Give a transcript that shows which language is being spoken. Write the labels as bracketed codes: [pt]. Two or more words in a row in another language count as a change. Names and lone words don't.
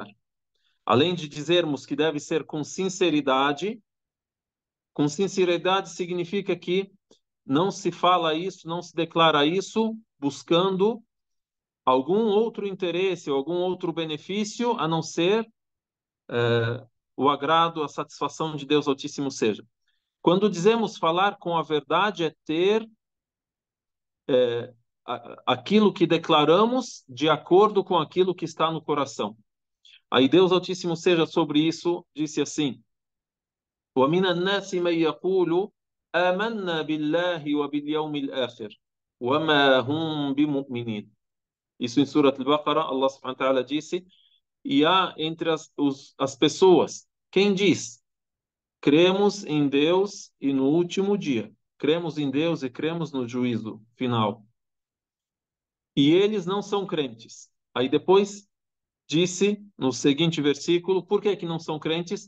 [pt] Além de dizermos que deve ser com sinceridade significa que não se fala isso, não se declara isso buscando algum outro interesse, algum outro benefício, a não ser o agrado, a satisfação de Deus Altíssimo seja. Quando dizemos falar com a verdade, é ter aquilo que declaramos de acordo com aquilo que está no coração. Aí Deus Altíssimo seja sobre isso, disse assim: [ar] وَمِنَ النَّاسِ مَن يَقُولُ آمَنَّا بِاللَّهِ وَبِالْيَوْمِ الْآخِرِ وَمَا هُمْ بِمُؤْمِنِينَ. [pt] Isso em Surat Al-Baqarah, [ar] الله سبحانه وتعالى [pt] disse, e há entre as pessoas quem diz: cremos em Deus e no último dia. Cremos em Deus e cremos no juízo final. E eles não são crentes. Aí depois disse no seguinte versículo, por que não são crentes?